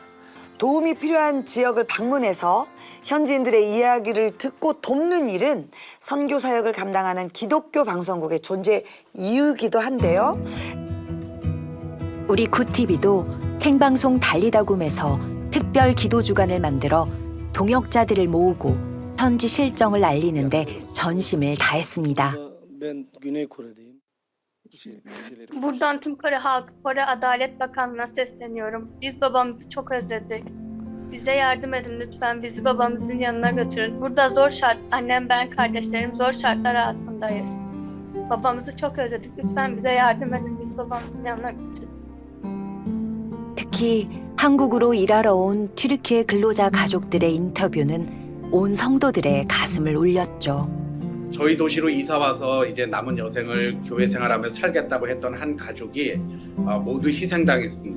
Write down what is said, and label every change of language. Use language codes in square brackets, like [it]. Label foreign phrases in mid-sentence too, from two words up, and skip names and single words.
[ko] 도움이 필요한 지역을 방문해서 현지인들의 이야기를 듣고 돕는 일은 선교 사역을 감당하는 기독교 방송국의 존재 이유이기도 한데요. 우리 굿TV도 생방송 달리다굼에서 특별 기도 주간을 만들어 동역자들을 모으고 현지 실정을 알리는데 전심을 다했습니다. [tr] Ben Güney Kore'deyim. Buradan tüm Kore halkı, Kore Adalet Bakanlığı'na sesleniyorum. Biz babamızı çok özledik. Bize yardım edin lütfen. Bizi babamızın yanına götürün. Burada zor şart, annem, ben, kardeşlerim zor şartlar altındayız. Babamızı çok özledik. Lütfen bize yardım edin. Bizi babamızın yanına götürün. [ko] 특히 한국으로 일하러 온 튀르키예 근로자 가족들의 인터뷰는 온 성도들의 가슴을 울렸죠. 저희 도시로 이사 와서 이제 남은 여생을 교회 생활하며 살겠다고 했던 한 가족이 모두 희생당했습니다.